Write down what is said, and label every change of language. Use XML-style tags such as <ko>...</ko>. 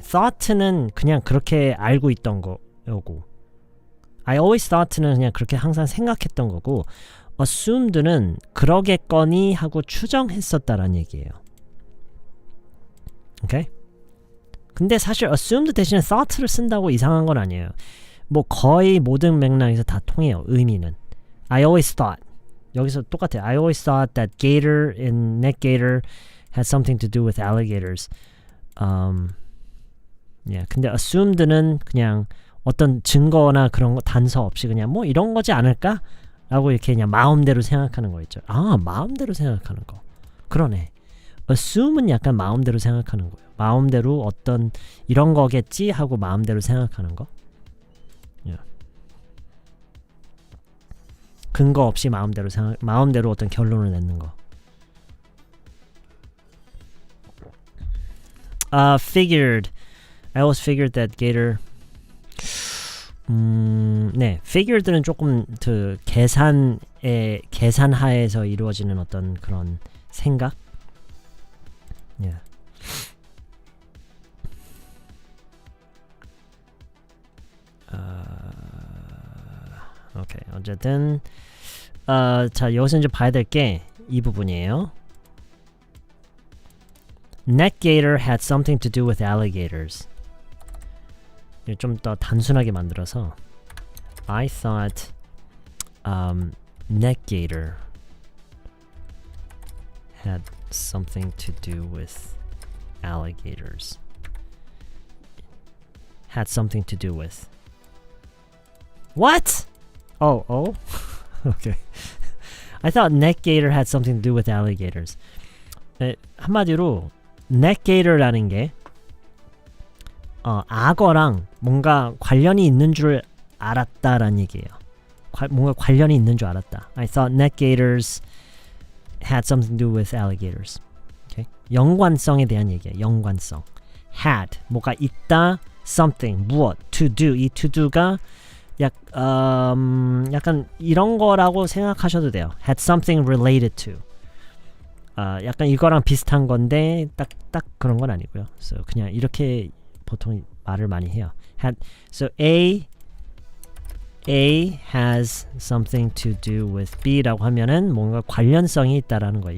<ko>thought는 그냥 그렇게 알고 있던 거고</ko> <en>I always thought</en> <ko>는 그냥 그렇게 항상 생각했던 거고 assumed는 그러겠거니 하고 추정했었다라는 얘기예요. 오케이? 근데 사실 assumed 대신에 thought를 쓴다고 이상한 건 아니에요. 뭐 거의 모든 맥락에서 다 통해요. 의미는.</ko> <en>I always thought.</en> <ko>여기서 똑같아요.</ko> <en>I always thought that gator in neck gator had something to do with alligators.</en> <ko>근데 assumed는 그냥 어떤 증거나 그런 거 단서 없이 그냥 뭐 이런 거지 않을까? 라고 이렇게 그냥 마음대로 생각하는 거 있죠. 마음대로 생각하는 거. 그러네. assume은 약간 마음대로 생각하는 거예요. 마음대로 어떤 이런 거겠지 하고 마음대로 생각하는 거. 근거 없이 마음대로 어떤 결론을 내는 거.</ko> <en>Figured. I always figured that gator.</en> <ko>네, figured는 조금 그 계산하에서 이루어지는 어떤 그런 생각.</ko> <en>Yeah.</en> <ko>오케이. 어쨌든 자, 여기서 이제 봐야 될 게 이 부분이에요.</ko> <en>Neck gator had something to do with alligators. 좀 더 단순하게 만들어서 I thought neck gator had something to do with alligators. Had something to do with. What? Oh. Okay. I thought neck gator had something to do with alligators.</en> <ko>한마디로 neck gator라는 게 악어랑 뭔가 관련이 있는 줄 알았다라는 얘기예요. 뭔가 관련이 있는 줄 알았다.</ko> <en>I thought neck gators had something to do with alligators. Okay?</en> <ko>연관성에 대한 얘기예요. 연관성. had 뭐가 있다, something 무엇, to do 이 to do가 약간 이런 거라고 생각하셔도 돼요.</ko> <en>had something related to.</en> <ko>약간 이거랑 비슷한 건데 딱 그런 건 아니고요. So 그냥 이렇게 보통 말을 많이 해요.</ko> <en>So A has something to do with B</en> <ko>라고 하면은 뭔가 관련성이 있다라는 거예요.</ko>